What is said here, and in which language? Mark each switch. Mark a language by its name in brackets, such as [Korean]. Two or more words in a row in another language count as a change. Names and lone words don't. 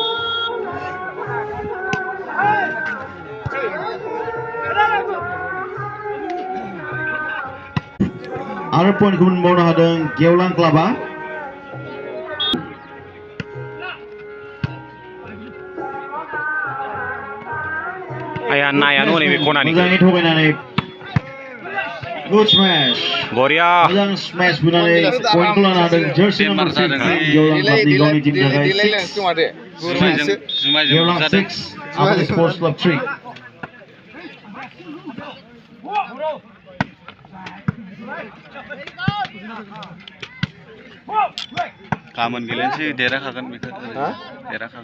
[Bodo] आरो पइन्टखौ मोनबावनो हादों Geolang Club आया नायानो नैबे खनानि मोजाङै थगायनानै [English] good smash [Bodo] बरिया मोजां smash बुनानै पइन्टखौ लानो हादों [English] jersey number [Bodo] 6 Geolang Clubनि गावनि टीमनि थाखाय 6 Geolang 6 Amoni Sports Club 3. गाबोन गेलेनोसै देरहाखागोन बेखौ देरहाखागोन